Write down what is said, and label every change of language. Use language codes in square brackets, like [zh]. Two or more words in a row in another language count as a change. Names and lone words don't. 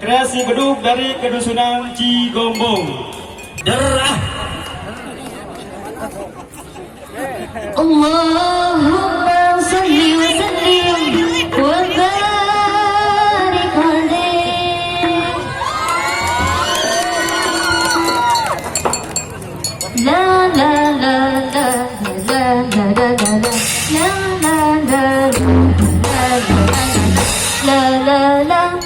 [id] nasi beduk dari Kedusunan Cigombong. Derah. [ar] اللهم صل وسلم وبارك عليه. La la la la la la la la la la la la